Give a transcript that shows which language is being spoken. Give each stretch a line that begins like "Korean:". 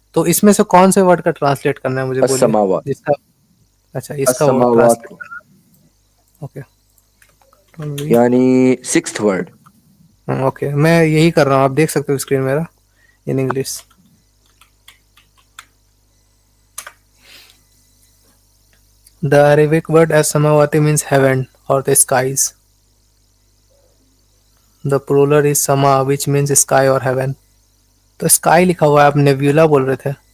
Urdu: تو اس میں سے کون سے ورڈ کا ٹرانسلیٹ کرنا ہے مجھے بولیے، السماوات، جس کا اچھا اس کا ورڈ السماوات کو ٹرانسلیٹ. اوکے یعنی 6th ورڈ. اوکے میں یہی کر رہا ہوں، آپ دیکھ سکتے ہو اسکرین میرا in English.
English: The Arabic word as samawati means heaven or the skies. The plural is sama which means sky or heaven.
Urdu: تو sky لکھا ہوا ہے، آپ nebula بول رہے تھے.